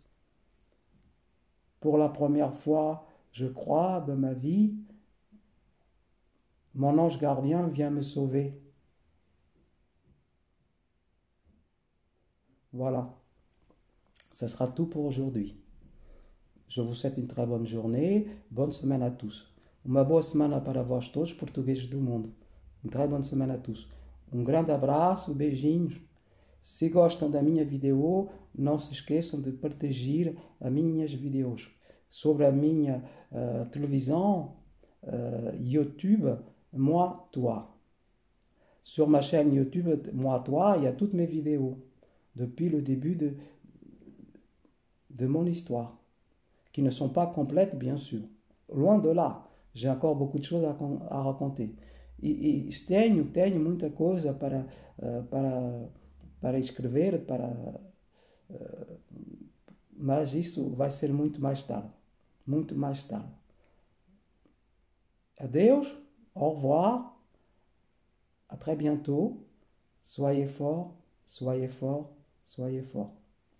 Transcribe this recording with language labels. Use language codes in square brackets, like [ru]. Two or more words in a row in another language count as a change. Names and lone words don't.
[fr] Pour la première fois, je crois, de ma vie, mon ange gardien vient me sauver. Voilà, ce sera tout pour aujourd'hui. Je vous souhaite une très bonne journée, bonne semaine à tous. [pt] Uma boa semana para vós todos, portugueses do mundo. Uma [fr] très bonne [pt] semana a todos. Um grande abraço, beijinhos. Se gostam da minha video, não se esqueçam de partilhar as minhas videos. Sobre a minha televisão, YouTube, [fr] Moi, Toi. Sur ma chaîne YouTube, Moi, Toi, il y a toutes mes vidéos. Depuis le début de mon histoire. Qui ne sont pas complètes, bien sûr. Loin de là, j'ai encore beaucoup de choses à raconter. [pt] E tenho muita coisa para escrever, mas isso vai ser muito mais tarde. Muito mais tarde. Adeus, [fr] au revoir, à très bientôt. Soyez forts, soyez forts, soyez forts.